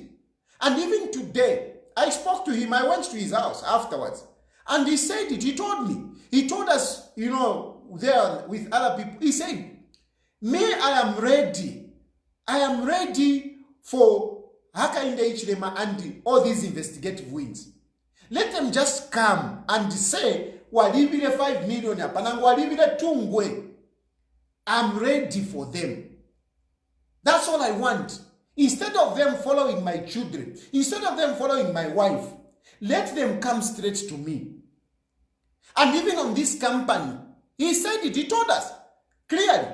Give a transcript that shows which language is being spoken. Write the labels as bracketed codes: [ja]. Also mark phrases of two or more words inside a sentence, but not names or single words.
[en] And even today I spoke to him. I went to his house afterwards and he said it. He told us there with other people. He said, I am ready for Hakainde Hichilema and all these investigative wings. Let them just come and say, [bem] walibire 5 million, panangu walibire tungwe. [en] I'm ready for them. That's all I want. Instead of them following my children, instead of them following my wife, let them come straight to me. And even on this company, he said it, he told us clearly.